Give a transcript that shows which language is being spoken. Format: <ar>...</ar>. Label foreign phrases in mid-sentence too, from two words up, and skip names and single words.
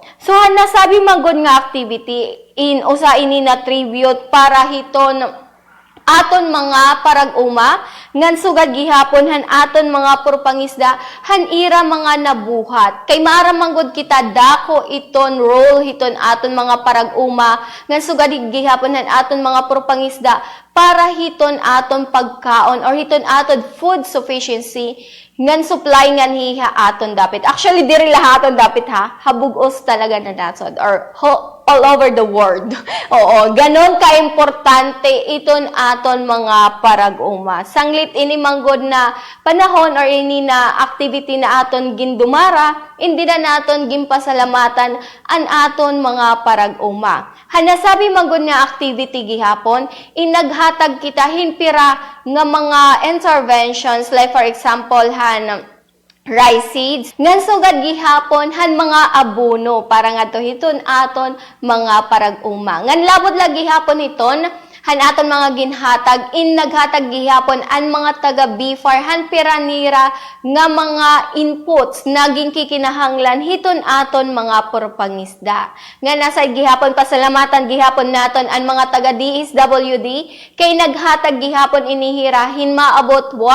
<war>So han nasabi manggod nga activity in usa ini na tribute para hiton aton mga parag-uma ngan sugad gihapon han aton mga purpangisda han ira mga nabuhat kay maaramanggod kita dako iton role hiton aton mga parag-uma ngan sugad gihapon han aton mga purpangisda para hiton aton pagkaon or hiton aton</war> <en>food sufficiency</en> <war>ngan supply ngan hiha aton dapit. Actually diri lahaton dapit ha, habugos talaga na naton or</war> <en>all over the world.</en> <war>Oo, ganon ka-importante iton aton mga parag-uma. Sanglit ini manggod na panahon or ini na activity na aton gindumara, hindi na naton gimpasalamatan an aton mga parag-uma. Hanasabi manggod nga activity gihapon, inaghatag kita hinpira nga mga interventions</war> <en>like for example</en> <war>han rice seeds ngan sugad gihapon han mga abono para ngadto hiton aton mga parag-uma ngan labot lagi hapon hiton han aton mga ginhatag in naghatag gihapon an mga taga BFAR han piranira nga mga inputs naging kikinahanglan hiton aton mga purpangisda nga nasa gihapon pasalamatan gihapon naton an mga taga DSWD kay naghatag gihapon inihirahin maabot</war>